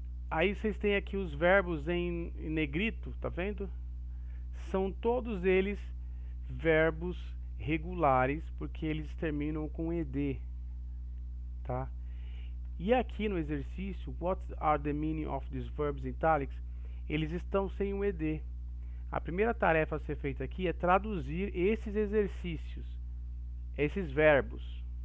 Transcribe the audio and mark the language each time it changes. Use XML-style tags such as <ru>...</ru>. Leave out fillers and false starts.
<pt>Aí vocês têm aqui os verbos em negrito, tá vendo? São todos eles verbos regulares, porque eles terminam com ed, tá? E aqui no exercício,</pt> <en>what are the meaning of these verbs in italics?</en> <pt>Eles estão sem o ed. A primeira tarefa a ser feita aqui é traduzir esses exercícios, esses verbos.</pt>